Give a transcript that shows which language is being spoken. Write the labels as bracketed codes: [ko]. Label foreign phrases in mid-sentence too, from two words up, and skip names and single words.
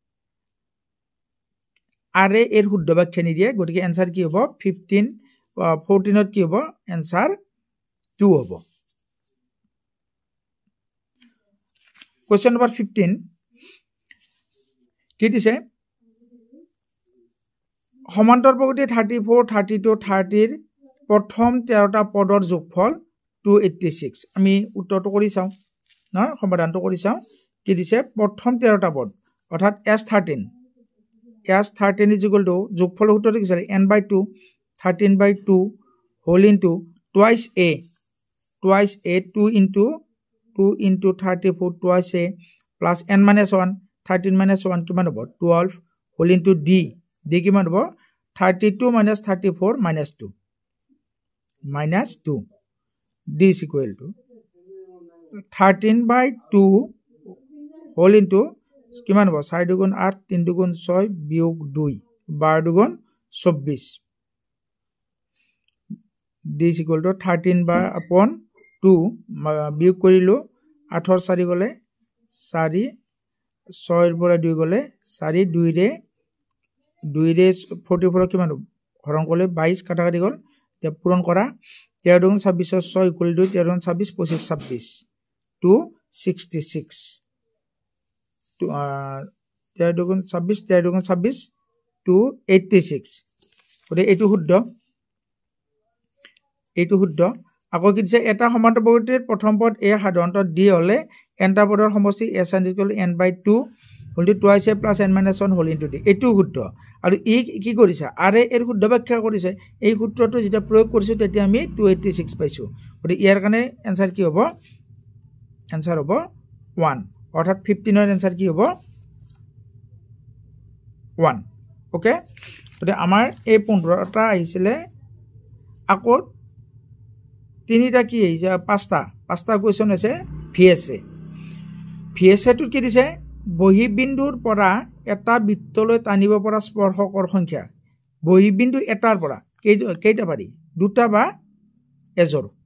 [as] আৰে এর শুদ্ধ ব্যাখ্যা নিদিয়ে গতিকে এনসার কি হ'ব 14 কি হ'ব এনসার 2 হ'ব [en] question number [as] 15 কি দিছে সমান্তর প্রকৃতি 34 32 30 ৰ প্ৰথম 13টা পদৰ যোগফল 286 আমি উত্তৰটো কৰি চাও না সমাধানটো কৰি চাও কি দিছে প্ৰথম 13টা পদ অৰ্থাৎ [en] S13 is equal to [as] যোগফল সূত্ৰটো কি আছে n/2 13/2 [en] whole into twice a 2 into 34 twice a plus n minus 1 13 minus 1 [as] কিমান হ'ব 12 [en] whole into d [as] কিমান হ'ব [en] 32 minus 34 minus [as] 2 [en] d is equal to 13/2 whole into [as] কিমান হ'ব 4 দুগুণ 8 3 দুগুণ 6 বিয়োগ 2 12 দুগুণ 24 [en] d is equal to 13/2 [as] বিয়োগ কৰিলো 8 ৰ 4 গলে 4 6 ৰ পৰা 2 গলে 4 2 ৰে 44 কিমান হৰণ কৰিলে 22 কাটা কাটি গল তে পূৰণ কৰা 13 দুগুণ 26 6 [en] equal to [as] 13 দুগুণ 26 25 26 266 13 দুগুণ 26 286 গতিকে এইটো শুদ্ধ আকৌ কি দিছে এটা সমান্তৰ প্ৰকৃতিৰ প্ৰথম পদ a সাধাৰণতে d হলে nটা পদৰ সমষ্টি s n/2 [en] whole to twice a plus n minus 1 whole into d [as] এইটো শুদ্ধ আৰু ই কি কৰিছে আৰে এৰ শুদ্ধ ব্যাখ্যা কৰিছে এই সূত্ৰটো যেটা প্ৰয়োগ কৰিছো তেতিয়া আমি 286 পাইছো গতিকে ইয়াৰ কাৰণে आंसर কি হ'ব आंसर হ'ব 1 অৰ্থাৎ 15 ৰ आंसर কি হ'ব 1 ওকে গতিকে আমাৰ এই 15টা আহিছিলে আকৌ তিনিটা কি আহিছে পাঁচটা কোৱেশ্চন আছে ভিএছএ টো কি দিছে বহিবিন্দুৰ পৰা এটা বৃত্তলৈ টানিব পৰা স্পৰ্শকৰ সংখ্যা বহিবিন্দু এটাৰ পৰা কেইটা পাৰি দুটা বা এজোৰ